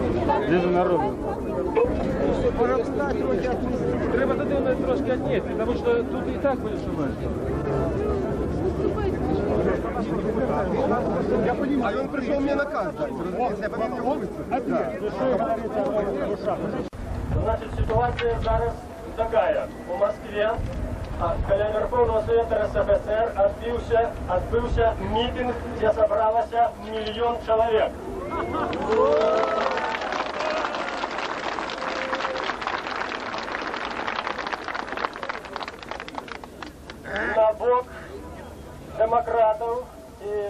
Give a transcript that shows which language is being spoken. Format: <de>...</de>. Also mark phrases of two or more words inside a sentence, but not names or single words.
<uk>Дуже народу. Треба туди трошки віднести, тому що тут і так буде шумати.</uk> <ru>А он пришел мне наказ дать. Если я помимо него Значит, ситуация зараз такая. У Москве каля Верховного Совета РСФСР отбылся митинг, где собралось 1 миллион человек. На бок демократов и</ru>